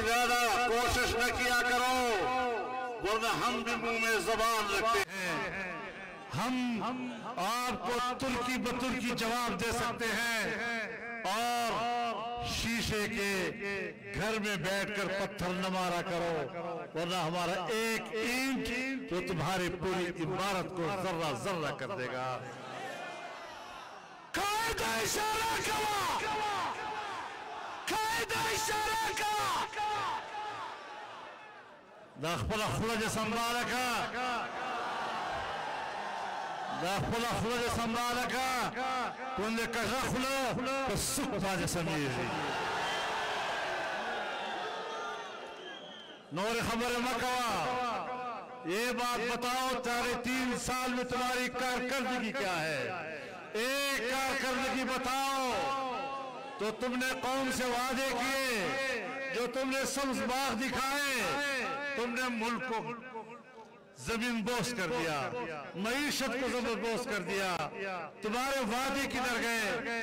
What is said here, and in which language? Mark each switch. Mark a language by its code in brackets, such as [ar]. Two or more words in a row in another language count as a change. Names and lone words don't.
[ur] زیادہ کوشش نہ کیا کرو، ورنہ ہم بھی منہ میں زبان رکھتے ہیں، ہم آپ کو ترکی بترکی جواب دے سکتے ہیں، اور شیشے کے گھر میں بیٹھ کر پتھر نہ مارا کرو، ورنہ ہمارا ایک اینٹ تو تمہاری پوری عمارت کو ذرہ ذرہ کر دے گا۔ [ps] قائد اشارہ کوا! قائد اشارہ کوا! دا خپل خوله سنباله کا کنده کجا خوله پس سک باجه سمیږي نور خبر مکوا، [ur] یہ بات بتاؤ تیرے 3 سال میں تمہاری کارکردگی کیا ہے؟ ایک کارکردگی بتاؤ تو تم نے قوم سے وعدے کیے، جو تم نے سبز باغ دکھائے، تم نے ملک کو زمین بوس کر دیا، معیشت کو زمین بوس کر دیا، تمہارے وعدے کدھر گئے؟